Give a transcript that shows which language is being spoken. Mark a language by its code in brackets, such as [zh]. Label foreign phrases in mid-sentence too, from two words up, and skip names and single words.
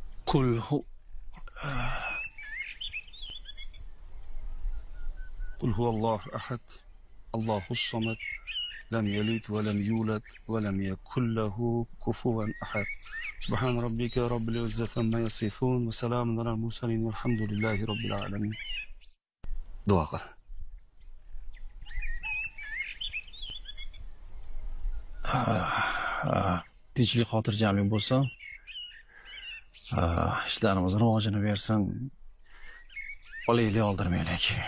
[ar] قل هو قل هو الله أحد الله الصمد لم يلد ولم يولد ولم يكن له كفوا أحد سبحان ربك رب العزة عما يصفون وسلام على المرسلين والحمد لله رب العالمين. [uz] Duo qil. Tinchlik xotirjamlik bo'lsa, ishlarimiz rivojini bersin, olaylik oldirmaylik.